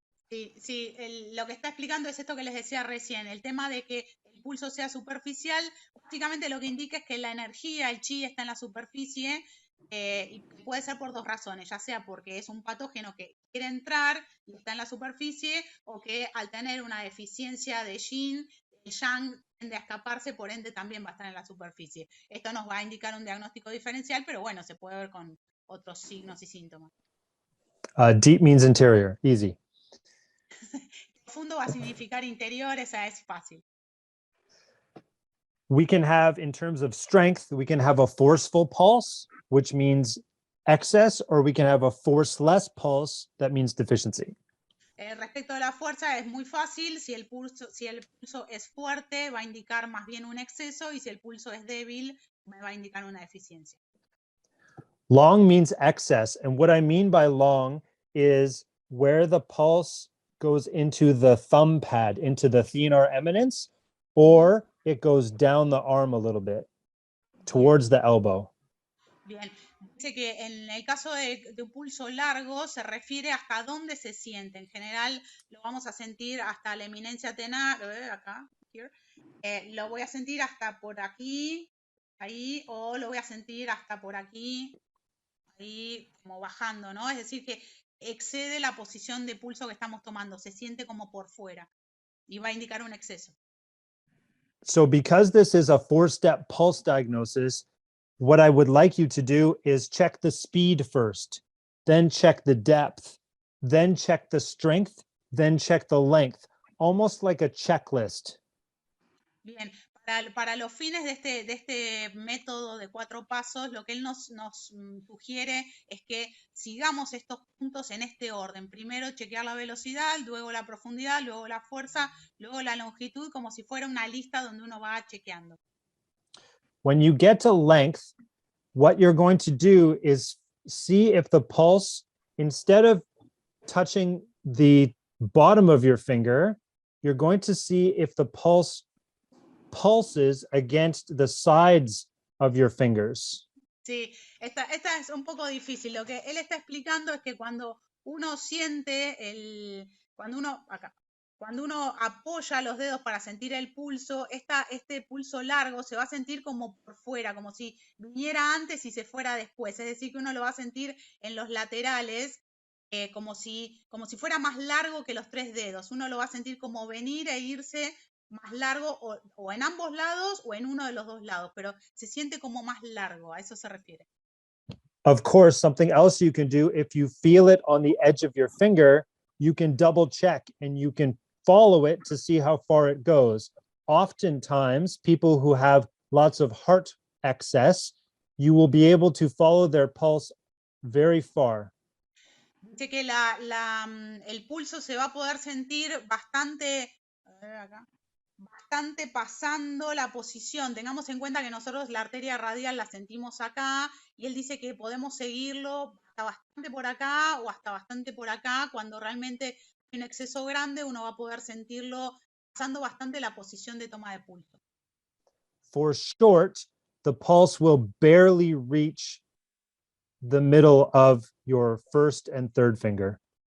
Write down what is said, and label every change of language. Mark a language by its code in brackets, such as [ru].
[es] Sí, lo que está explicando es esto que les decía recién, el tema de que el pulso sea superficial, básicamente lo que indica es que la energía, el chi, está en la superficie, y puede ser por 2 razones, ya sea porque es un patógeno que quiere entrar y está en la superficie, o que al tener una deficiencia de yin, el yang tiende a escaparse, por ende también va a estar en la superficie. Esto nos va a indicar un diagnóstico diferencial, pero bueno, se puede ver con otros signos y síntomas. [en] Deep means interior, easy. [es] Profundo va a significar interior, esa es fácil. [en] We can have, in terms of strength, we can have a forceful pulse, which means excess, or we can have a forceless pulse, that means deficiency. [es] Respecto a la fuerza es muy fácil, si el pulso es fuerte va a indicar más bien un exceso, y si el pulso es débil me va a indicar una deficiencia. [en] Long means excess, and what I mean by long is where the pulse goes into the thumb pad, into the thenar eminence, or it goes down the arm a little bit towards the elbow. [es] Bien, dice que en el caso de un pulso largo se refiere hasta dónde se siente. En general lo vamos a sentir hasta la eminencia tenar, acá, here. Lo voy a sentir hasta por aquí, ahí, o lo voy a sentir hasta por aquí, ahí, como bajando, ¿no? Es decir, que excede la posición de pulso que estamos tomando, se siente como por fuera y va a indicar un exceso. [en] So because this is a 4-step pulse diagnosis, what I would like you to do is check the speed first, then check the depth, then check the strength, then check the length, almost like a checklist. [es] Bien, para los fines de este método de 4 pasos, lo que él nos sugiere es que sigamos estos puntos en este orden. Primero chequear la velocidad, luego la profundidad, luego la fuerza, luego la longitud, como si fuera una lista donde uno va chequeando. [en] When you get to length, what you're going to do is see if the pulse, instead of touching the bottom of your finger, you're going to see if the pulse pulses against the sides of your fingers. [es] Sí, esta es un poco difícil. Lo que él está explicando es que cuando uno siente cuando uno apoya los dedos para sentir el pulso, este pulso largo se va a sentir como por fuera, como si viniera antes y se fuera después. Es decir, que uno lo va a sentir en los laterales, como si fuera más largo que los 3 dedos. Uno lo va a sentir como venir e irse más largo o en ambos lados o en uno de los 2 lados, pero se siente como más largo, a eso se refiere. [en] Of course, something else you can do, if you feel it on the edge of your finger, you can double check and you can follow it to see how far it goes. Oftentimes, people who have lots of heart excess, you will be able to follow their pulse very far. [es] Dice que el pulso se va a poder sentir bastante, a ver acá, bastante pasando la posición. Tengamos en cuenta que nosotros la arteria radial la sentimos acá y él dice que podemos seguirlo hasta bastante por acá o hasta bastante por acá. Cuando realmente hay un exceso grande, uno va a poder sentirlo pasando bastante la posición de toma de pulso. [en] For short, the pulse will barely reach the middle of your first and third finger.